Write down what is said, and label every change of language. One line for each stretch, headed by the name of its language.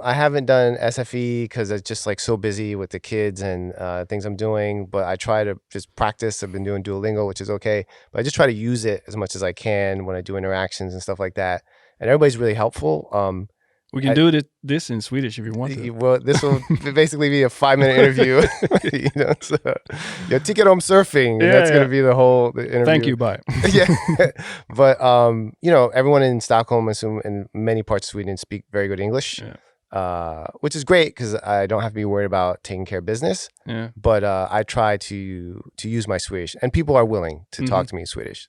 English: I haven't done SFE because it's just like so busy with the kids and things I'm doing, but I try to just practice. I've been doing Duolingo, which is okay, but I just try to use it as much as I can when I do interactions and stuff like that. And everybody's really helpful. We can do this in Swedish if you want to. Well, this will basically be a 5-minute interview.
Swedish: So, jag tycker om surfing.
English: Yeah, that's going to be the interview. Thank you, bye. Yeah. But, everyone in Stockholm, and many parts of Sweden speak very good English, which is great because I don't have to be worried about taking care of business. Yeah. But I try to use my Swedish, and people are willing to talk to me in Swedish.